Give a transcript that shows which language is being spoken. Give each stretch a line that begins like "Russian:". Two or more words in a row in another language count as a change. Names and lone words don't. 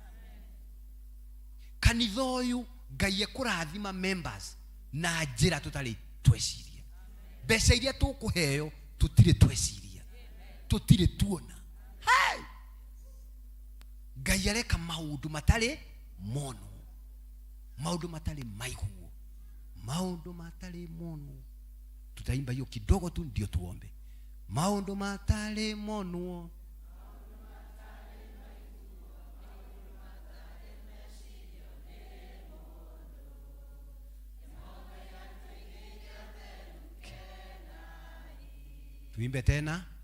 Kikuyu: Kanitha uyu Ngai ekurathima members na njira tutari tweciria, mbeca iria tukuheo tutire tweciria, tutire tuona. Ngai areka maundu matari mono, maundu matari maiguo, maundu matari mono.
Swahili: Tutaimba hiyo kidogo tu ndio tuombe.
Kikuyu: Maundu matari mono,
Swahili: tuimbe tena.